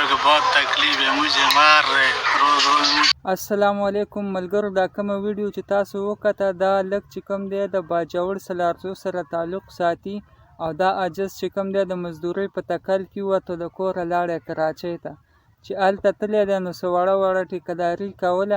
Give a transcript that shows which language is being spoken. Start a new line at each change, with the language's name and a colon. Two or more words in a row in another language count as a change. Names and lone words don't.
Urdu: بہت تکلیف ہے مجھے مار رہے روز روز.
Pashto: السلام علیکم ملګرو، دا کومه ویډیو چې تاسو وکړه دا لږ چې کوم دی د باجوړ سلارزو سره تعلق ساتي او دا عاجز چې کوم دی د مزدورۍ په تکل کې وته د کوره لاړی کراچۍ ته چې هلته تللی دی نو څه وړه وړه ټیکهداري کوله.